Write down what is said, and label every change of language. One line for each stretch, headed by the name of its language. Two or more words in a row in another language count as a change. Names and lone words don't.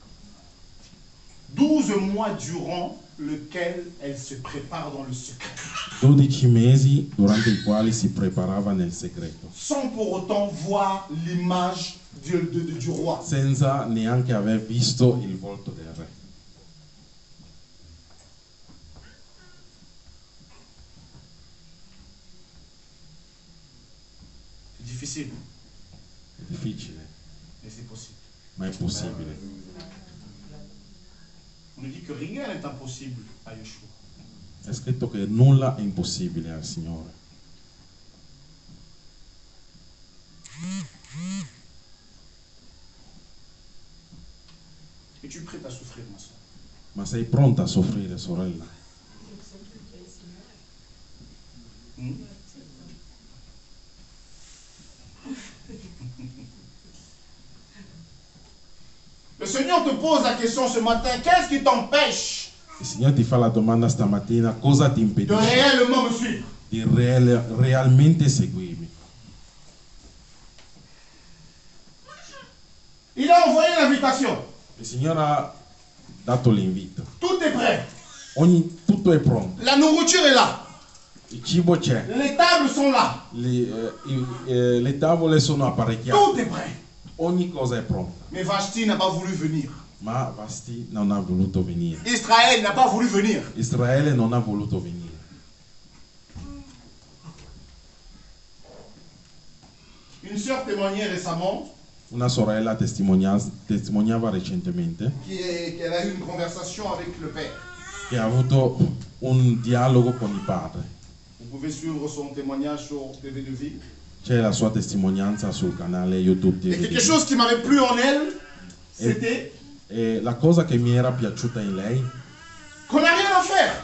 French: « 12 mois durant lequel elle se prépare dans le secret.
Italian: » 12 mesi durante i quali si preparava nel segreto,
French: sans pour autant voir l'image du roi.
Italian: senza neanche aver visto il volto del re.
French: C'est difficile,
Italian: È difficile,
French: mais c'est possible.
Italian: ma è possibile.
French: On nous dit que rien n'est impossible à Yeshua.
Italian: È scritto che nulla è impossibile al Signore.
French: Es-tu prête à souffrir, ma soeur?
Italian: Ma sei pronta a soffrire, sorella? Hmm?
French: Le Seigneur te pose la question ce matin, qu'est-ce qui t'empêche
Italian: Il Signore ti fa la domanda stamattina: cosa ti
French: de
Italian: impedisce
French: réellement me suivre?
Italian: di realmente seguirmi?
French: Il a envoyé l'invitation.
Italian: Il Signore ha dato l'invito.
French: Tout est prêt.
Italian: Tutto è pronto.
French: La nourriture est là.
Italian: Il cibo c'è.
French: Les tables sont là.
Italian: Le tavole sono apparecchiate.
French: Tout est prêt.
Italian: Ogni cosa è pronta.
French: Mais Vashti n'a pas voulu venir.
Italian: Ma Vasti non ha voluto venire.
French: Israël n'a pas voulu venir.
Italian: Israele non ha voluto venire.
French: Une sœur témoignait récemment
Italian: Una sorella testimoniava recentemente
French: qu'elle a eu une conversation avec le père.
Italian: che ha avuto un dialogo con il padre.
French: Vous pouvez suivre son témoignage sur TV de Vie.
Italian: C'è la sua testimonianza sul canale YouTube
French: Et TV. quelque chose qui m'avait plu en elle, c'était
Italian: E la cosa che mi era piaciuta in lei,
French: qu'on n'a rien à faire.